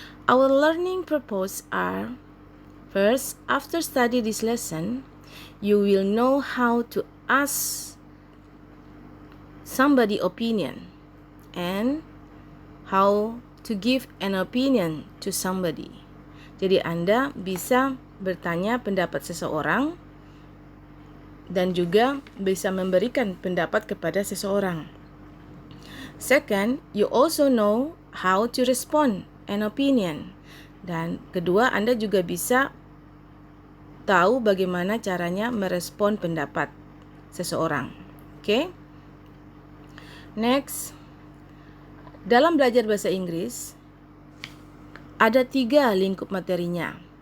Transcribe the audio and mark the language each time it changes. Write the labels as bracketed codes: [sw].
[en] Our learning purpose are, first, after study this lesson, you will know how to ask somebody opinion and how to give an opinion to somebody. [id] Jadi Anda bisa bertanya pendapat seseorang dan juga bisa memberikan pendapat kepada seseorang. [en] Second, you also know how to respond an opinion. [id] Dan kedua, Anda juga bisa tahu bagaimana caranya merespon pendapat seseorang. Oke? Next, dalam belajar bahasa Inggris, ada 3 lingkup materinya.